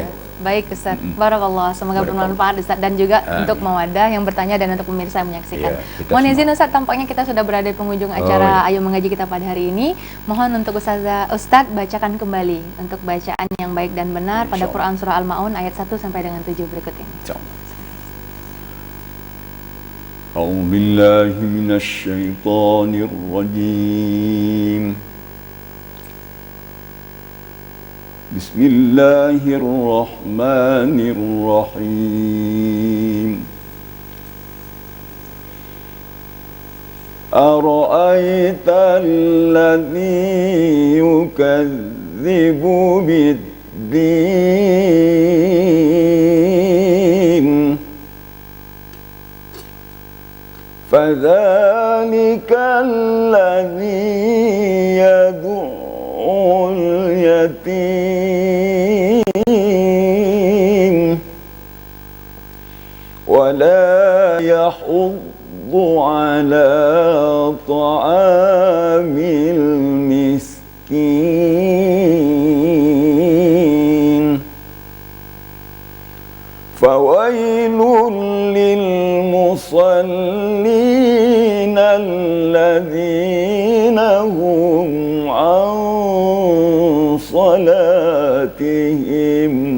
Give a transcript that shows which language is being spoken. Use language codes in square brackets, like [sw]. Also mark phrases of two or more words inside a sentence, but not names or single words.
[id] Baik Ustaz, Barakallah, semoga bermanfaat Ustaz dan juga untuk mawadah yang bertanya dan untuk pemirsa yang menyaksikan. Iya, Mohon izin Ustaz, tampaknya kita sudah berada di penghujung acara Ayo Mengaji kita pada hari ini. Mohon untuk Ustaz bacakan kembali untuk bacaan yang baik dan benar pada Quran surah Al-Maun ayat 1 sampai dengan 7 berikut ini. [ar] أعوذ بالله من الشيطان الرجيم. بسم الله الرحمن الرحيم. أرأيت الذي يكذب بالدين فذلك الذي يدع اليتيم ولا يحض على طعام المسكين فويل للمصلين الذين هم عن صلاتهم